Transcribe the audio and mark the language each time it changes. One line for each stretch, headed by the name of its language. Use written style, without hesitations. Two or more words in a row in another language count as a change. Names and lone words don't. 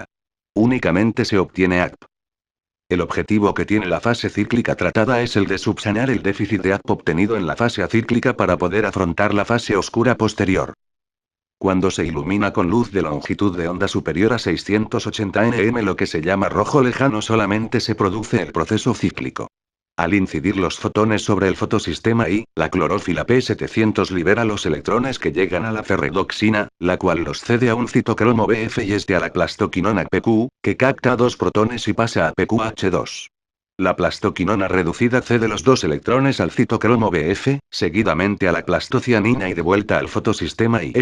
Spanish: Únicamente se obtiene ATP. El objetivo que tiene la fase cíclica tratada es el de subsanar el déficit de ATP obtenido en la fase acíclica para poder afrontar la fase oscura posterior. Cuando se ilumina con luz de longitud de onda superior a 680 nm, lo que se llama rojo lejano, solamente se produce el proceso cíclico. Al incidir los fotones sobre el fotosistema I, la clorófila P700 libera los electrones que llegan a la ferredoxina, la cual los cede a un citocromo Bf y este a la plastoquinona PQ, que capta 2 protones y pasa a PQH2. La plastoquinona reducida cede los 2 electrones al citocromo Bf, seguidamente a la plastocianina y de vuelta al fotosistema I.